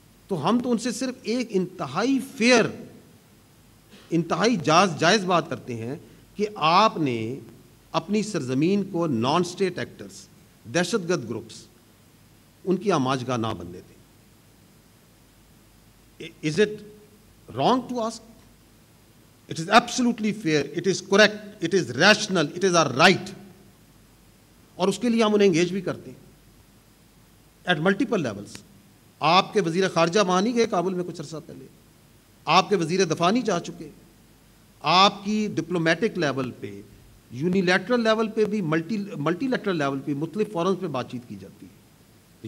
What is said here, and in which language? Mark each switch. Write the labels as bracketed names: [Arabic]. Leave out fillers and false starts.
[Urdu] تو ہم تو ان سے صرف ایک انتہائی فیئر، انتہائی جائز بات کرتے ہیں کہ آپ نے اپنی سرزمین کو نان اسٹیٹ ایکٹرز، دہشت گرد گروپس، ان کی آماجگاہ نہ بننے دیں. [English] Is it wrong to ask? It is absolutely fair, it is correct, it is rational, it is our right. [Urdu] اور اس کے لیے ہم انہیں انگیج بھی کرتے ہیں [English] At multiple levels. [Urdu] آپ کے وزیر خارجہ وہاں نہیں گئے کابل میں کچھ عرصہ پہلے، آپ کے وزیر دفاع نہیں جا چکے. آپ کی ڈپلومیٹک لیول پہ، یونیلیٹرل لیول پہ بھی، ملٹی لیٹرل لیول پہ مختلف فورمز پہ بات چیت کی جاتی ہے.